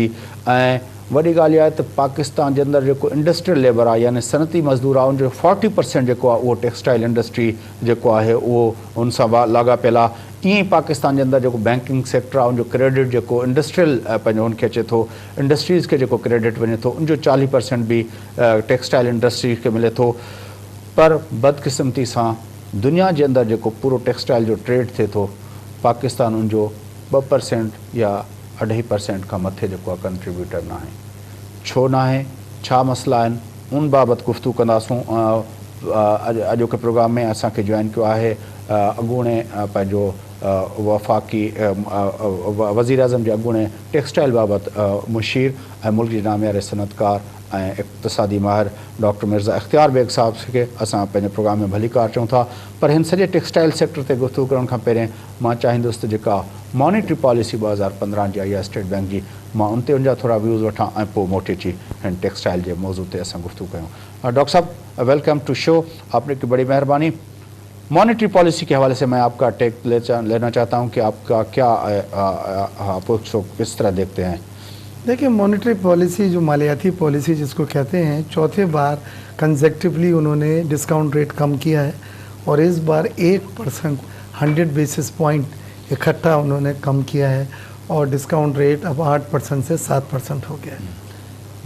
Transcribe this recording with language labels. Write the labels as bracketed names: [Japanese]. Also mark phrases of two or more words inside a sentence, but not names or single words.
[Sindhi] ऐं वॾी ॻाल्हि इहा आहे त पाकिस्तान जे अंदरि जेको [English] industrial labour [Sindhi] आहे यानी सनती मज़दूर आहे उनजो 40% जेको आहे उहो [English] textile industry [Sindhi] जेको आहे उहो उन सां लाॻापियल आहे। ईअं ई पाकिस्तान जे अंदरि जेको [English] banking sector [Sindhi] आहे उनजो क्रेडिट जेको इंडस्ट्रियल पंहिंजो उनखे अचे थो, इंडस्ट्रीज़ खे जेको क्रेडिट वञे थो उनजो 40% भी [English] textile industry [Sindhi] खे मिले थो। पर बदकिस्मती सां दुनिया जे अंदरि जेको पूरो टेक्सटाइल जो ट्रेड थिए थो पाकिस्तान उनजो 2% या 2.5% खां मथे जेको आहे कंट्रीब्यूटर न आहे। छो न आहे, छा मसइला आहिनि, उन बाबति गुफ़्तगू कंदासूं। अॼोके प्रोग्राम में असांखे जॉइन कयो आहे अॻूणे पंहिंजो वफ़ाक़ी वज़ीर आज़म जे अॻूणे टेक्सटाइल बाबति मुशीर ऐं मुल्क जे नामियारे सनतकार ऐं इक़्तिसादी माहिर डॉक्टर मिर्ज़ा इख़्तियार बेग साहब खे असां पंहिंजे प्रोग्राम में भली कार चऊं था। पर हिन सॼे टेक्सटाइल सेक्टर ते गुफ़्तगू करण खां पहिरियों मां चाहींदुसि त जेका [English] monetary policy [Sindhi] 2015 जी आई आहे स्टेट बैंक जी, मां उन ते उनजा थोरा व्यूज़ वठां ऐं पोइ मोटे अची हिन टेक्सटाइल जे मौज़ू ते असां गुफ़्तगू कयूं। [Urdu] ڈاکٹر صاحب, [English] welcome to show, [Urdu] آپ نے کی بڑی مہربانی. [English] monetary policy [Urdu] کے حوالے سے میں آپ کا ٹیک لینا چاہتا ہوں کہ آپ کا کیا آپ اس کو کس طرح دیکھتے ہیں? دیکھیے, [English] monetary policy [Urdu] جو مالیاتی پالیسی جس کو کہتے ہیں، چوتھے بار کنسیکٹولی انہوں نے [English] discount rate [Urdu] کم کیا ہے اور اس بار 1% 100 [English] basis point [Urdu] اکٹھا انہوں نے کم کیا ہے اور [English] discount rate [Urdu] اب 8% سے 7% ہو گیا ہے.